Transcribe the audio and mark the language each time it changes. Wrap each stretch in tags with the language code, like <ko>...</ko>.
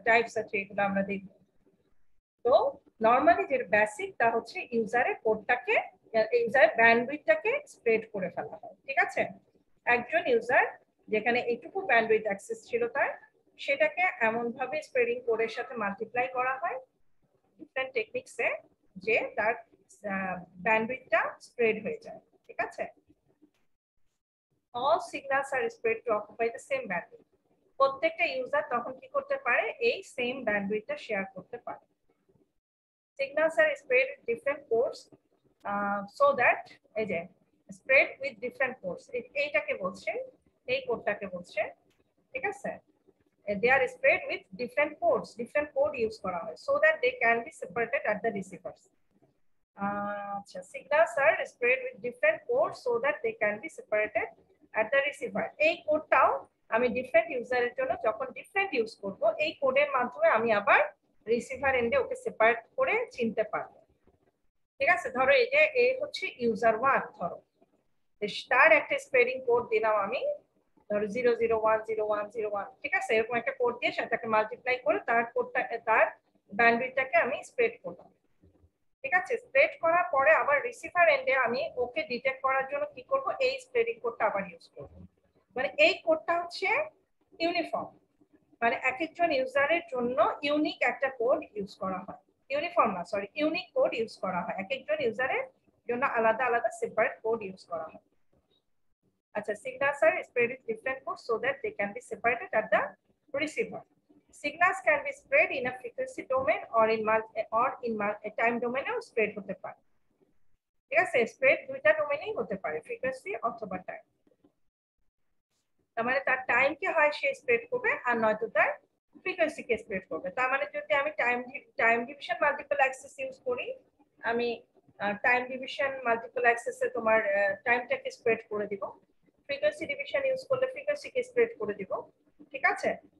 <bn>Types আছে, এগুলো আমরা দেখবো। তো নরমালি যে বেসিক তা হচ্ছে ইউজারের কোডটাকে, ইউজারের ব্যান্ডউইথটাকে স্প্রেড করে ফেলা হয়, ঠিক আছে? একজন ইউজার যেখানে এইটুকু ব্যান্ডউইথ অ্যাক্সেস ছিল তার, সেটাকে এমন ভাবে স্প্রেডিং কোডের সাথে মাল্টিপ্লাই করা হয় ডিফারেন্ট টেকনিক্সে যে তার ব্যান্ডউইথটা স্প্রেড হয়ে যায়, ঠিক আছে?</bn> <en>all signals are spread to occupy the same bandwidth.</en> <bn>প্রত্যেকটা ইউজার তখন কি করতে পারে? এই সেম ব্যান্ডউইথটা শেয়ার করতে পারে।</bn> <en>signals are spread with different ports so that</en> <bn>এই যে</bn> <en>spread with different ports,</en> <bn>এইটাকে বলছে, এই কোডটাকে বলছে, ঠিক আছে?</bn> <en>they are spread with different ports, different port use</en> <bn>করা হয়</bn> <en>so that they can be separated at the receivers. আচ্ছা, signals are spread with different ports so that they can be separated at the receiver.</en> <bn>এই কোডটাও আমি different ইউজারের জন্য যখন different use করব, এই কোডের মাধ্যমে আমি আবার রিসিভার এন্ডে ওকে সেপারেট করে চিনতে পারবো, ঠিক আছে? ধরো এই যে এই হচ্ছে ইউজার 1, ধরো তার একটা স্প্রেডিং কোড দিলাম আমি, ধরো 0010101, ঠিক আছে? এরকম একটা কোড দিয়ে সেটাকে মাল্টিপ্লাই করে তার কোডটা, তার ব্যান্ডউইথটাকে আমি স্প্রেড করলাম, ঠিক আছে? স্প্রেড করার পরে আবার রিসিভার এন্ডে আমি ওকে ডিটেক্ট করার জন্য কি করব? এই স্প্রেডিং কোডটা আবার ইউজ করব। মানে এই কোডটা হচ্ছে ইউনিফর্ম, মানে এক একজন ইউজারের জন্য ইউনিক একটা কোড ইউজ করা হয়। ইউনিফর্ম না, সরি, ইউনিক কোড ইউজ করা হয়, এক একজন ইউজারের জন্য আলাদা আলাদা সেপারেট কোড ইউজ করা হয়।</bn> <en>আচ্ছা, signals are spread with different codes so that they can be separated at the receiver. Signals can be spread in a frequency domain or in time domain ও spread</en> <bn>হতে পারে, ঠিক আছে? Spread দুইটা ডোমেইনেই হতে পারে, ফ্রিকোয়েন্সি অথবা time. তার মানে তার টাইম কে হয় সে স্প্রেড করবে আর নয়তো তার ফ্রিকোয়েন্সি কে স্প্রেড করবে। তার মানে যদি আমি time division multiple access use করি, আমি টাইম ডিভিশন মাল্টিপল অ্যাক্সেসে তোমার টাইমটাকে স্প্রেড করে দিব, ফ্রিকোয়েন্সি ডিভিশন ইউজ করলে ফ্রিকোয়েন্সিকে স্প্রেড করে দিব, ঠিক আছে?</bn>